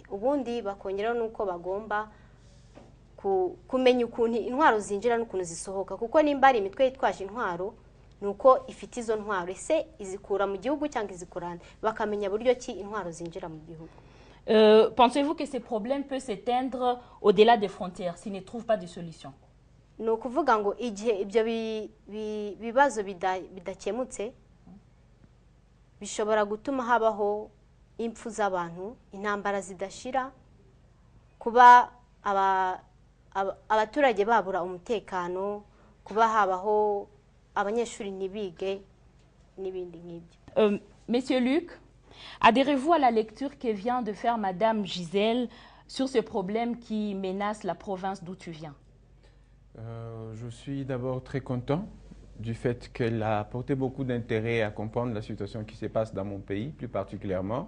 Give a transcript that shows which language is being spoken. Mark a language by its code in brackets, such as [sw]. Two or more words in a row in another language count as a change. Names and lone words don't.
[rw] Ubundi bakongeraho nuko bagomba kumenya ukuntu intwaro zinjira n'ukuntu zisohoka, kuko nimba ari imitwe yitwaje intwaro nuko ifite izo ntwaro, ese izikura mu gihugu cyangwa izikurana, bakamenya buryo ki intwaro zinjira mu gihugu. [fr] Pensez-vous que ces problèmes peuvent s'éteindre au-delà des frontières s'ils ne trouvent pas de solution? [rw] Ni ukuvuga ngo igihe ibyo bibazo bidakemutse bishobora gutuma habaho impfu z'abantu, intambara zidashira, kuba abaturage babura umutekano, kuba habaho abanyeshuri ntibige n'ibindi nk'ibyo. [fr] Monsieur Luc, adhérez-vous à la lecture que vient de faire Madame Gisèle sur ce problème qui menace la province d'où tu viens? Je suis d'abord très content du fait qu'elle a apporté beaucoup d'intérêt à comprendre la situation qui se passe dans mon pays, plus particulièrement.